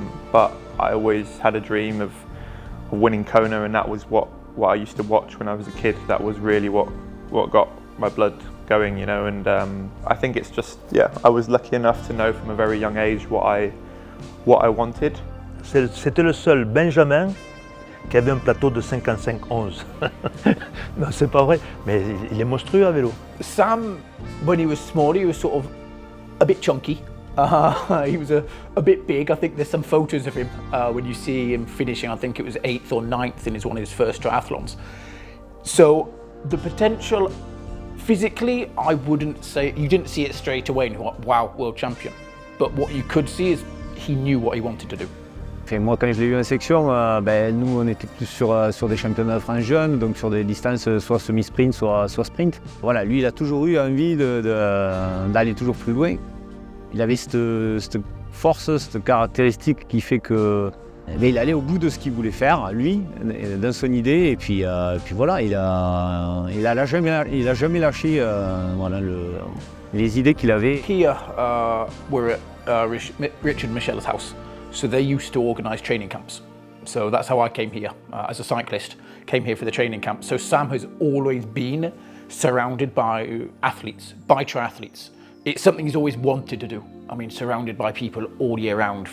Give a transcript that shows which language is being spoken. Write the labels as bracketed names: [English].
[English] But I always had a dream of winning Kona, and that was what I used to watch when I was a kid. That was really what got my blood going, you know. And I think it's just, yeah, I was lucky enough to know from a very young age what I wanted. [French] C'était le seul Benjamin qui avait un plateau de 55-11. Non, c'est pas vrai, mais il est monstrueux à vélo. [English] Sam, when he was small, he was sort of a bit chunky. He was a bit big. I think there's some photos of him when you see him finishing. I think it was 8th or 9th in one of his first triathlons. So the potential physically, I wouldn't say, you didn't see it straight away and you thought, wow, world champion. But what you could see is he knew what he wanted to do. [French] Et moi, quand je l'ai vu en section, nous on était plus sur des championnats de France jeunes, donc sur des distances soit semi-sprint, soit sprint. Voilà, lui il a toujours eu envie d'aller toujours plus loin. Il avait cette force, cette caractéristique qui fait que il allait au bout de ce qu'il voulait faire, lui, dans son idée, et puis voilà, il a jamais lâché voilà, les idées qu'il avait. [English] Here we're at Richard Michel's house, so they used to organise training camps. So that's how I came here as a cyclist, came here for the training camp. So Sam has always been surrounded by athletes, by triathletes. It's something he's always wanted to do. I mean, surrounded by people all year round.